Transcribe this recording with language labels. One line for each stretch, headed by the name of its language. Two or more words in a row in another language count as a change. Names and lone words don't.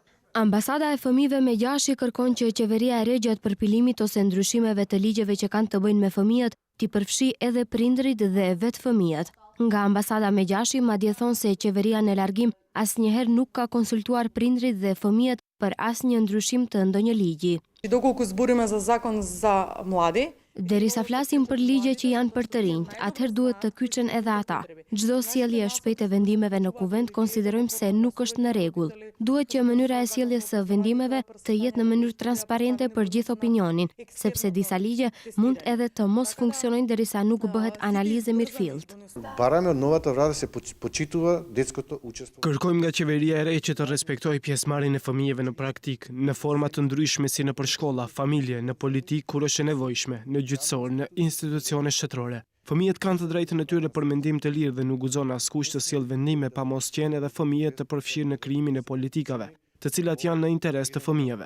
Albanian: Ambasada e fëmijëve me gjashje kërkon që qeveria e re gjatë përpilimit ose ndryshimeve të ligjeve që kanë të bëjnë me fëmijët, t'i përfshi edhe prindrit dhe vetë fëmijët. Nga ambasada me gjashje madje thonë se qeveria në largim asnjëherë nuk ka konsultuar prindrit dhe fëmijët për asnjë ndryshim të ndonjë ligji.
Macedonian: Dokолку збориме за закон за млади,
Albanian: Derisa flasim për ligje që janë për të rinjt, atëherë duhet të kyçen edhe ata. Çdo sjellje e shpejtë e vendimeve në kuvent konsiderojmë se nuk është në rregull. Duhet që mënyra e sjelljes së vendimeve të jetë në mënyrë transparente për gjithë opinionin, sepse disa ligje mund edhe të mos funksionojnë derisa nuk bëhet analizë mirëfillt.
Macedonian: Бараме од новата влада се почитува детското учество.
Albanian: Kërkojmë nga qeveria e re që të respektojë pjesëmarrjen e fëmijëve në praktik, në forma të ndryshme si nëpër shkolla, familje, në politikë kur është e nevojshme, në gjyqësor, në institucione shtetërore. Fëmijët kanë të drejtën e tyre për mendim të lirë dhe nuk guxon askush të sjellë vendime pa mos qenë edhe fëmijët të përfshirë në krijimin e politikave, të cilat janë në interes të fëmijëve.